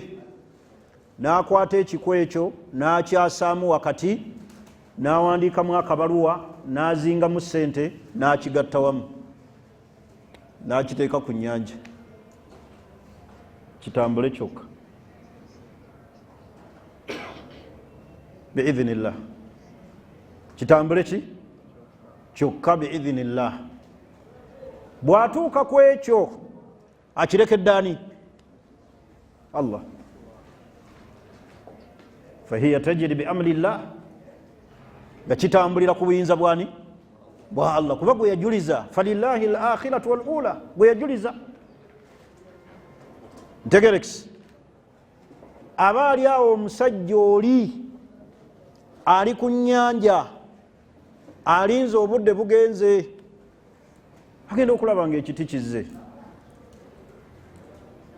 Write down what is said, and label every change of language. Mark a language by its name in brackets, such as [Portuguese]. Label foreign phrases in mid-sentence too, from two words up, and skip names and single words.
[Ganda] N'akwata ekiko ekyo n'akyasaamu wakati, n'awandiikamu akabaluwa, n'azingamu ssente, n'akigatta wamu, n'akiteeka ku nnyanja, kitambule kyokka biidhinillah. Kitambule ki? Kyokka biidhinillah. Bw'atuuka ku ekyo akirekedde ani? [Arabic] Allah. فهي تجري بأمر الله, [Ganda] nga kitambulira ku buyinza bwani? Bwa Allah. Kuba gwe yajuliza, [Arabic] فلله الآخرة والأولى, [Ganda] gwe yajuliza. Ntegerekisi aba ali awo omusajja oli ali ku nnyanja, alinze obudde bugenze, agenda okulaba nga ekiti kizze.